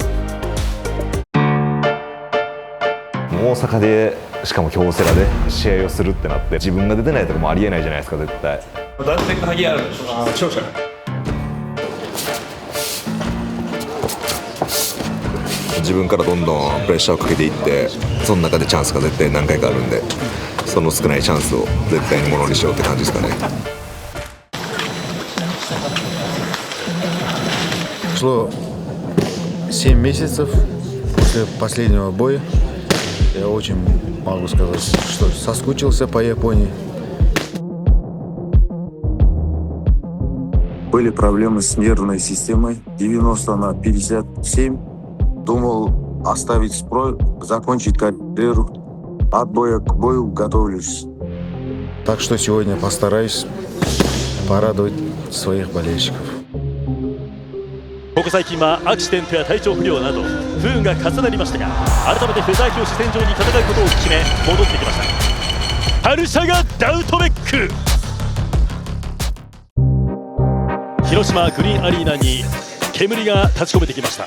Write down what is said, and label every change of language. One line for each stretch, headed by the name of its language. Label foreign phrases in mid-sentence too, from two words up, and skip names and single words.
Japanese: 大阪でしかも京セラで試合をするってなって自分が出てないとかもありえないじゃないですか絶対。だって鍵ある。勝者。自分からどんどんプレッシャーをかけていってその中でチャンスが絶対何回かあるんでその少ないチャンスを絶対にものにしようって感じですかね。
Russian: Прошло 7 месяцев после последнего боя. Я очень могу сказать, что соскучился по Японии. Были проблемы с нервной системой. 90 на 57. Думал оставить строй, закончить карьеру. От боя к бою готовлюсь. Так что сегодня постараюсь порадовать своих болельщиков.
Japanese: ここ最近はアクシデントや体調不良など不運が重なりましたが、改めてフェザー級主戦場に戦うことを決め戻ってきました。カルシャガ・ダウトベック。広島グリーンアリーナに煙が立ち込めてきました。